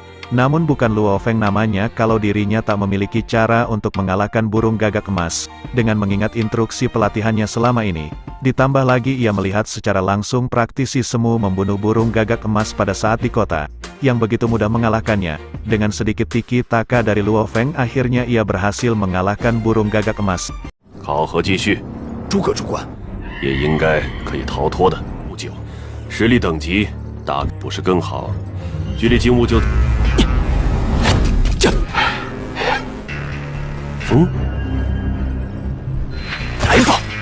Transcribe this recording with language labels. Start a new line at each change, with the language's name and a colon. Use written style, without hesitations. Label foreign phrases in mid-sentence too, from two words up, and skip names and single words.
Indonesian: Namun bukan Luo Feng namanya kalau dirinya tak memiliki cara untuk mengalahkan burung gagak emas, dengan mengingat instruksi pelatihannya selama ini. Ditambah lagi ia melihat secara langsung praktisi semu membunuh burung gagak emas pada saat di kota, yang begitu mudah mengalahkannya. Dengan sedikit tiki-taka dari Luo Feng akhirnya ia berhasil mengalahkan burung gagak emas.
Chinese: 考核继续。诸葛主官，也应该可以逃脱的。不久，实力等级大不是更好，距离金乌就…… 来吧！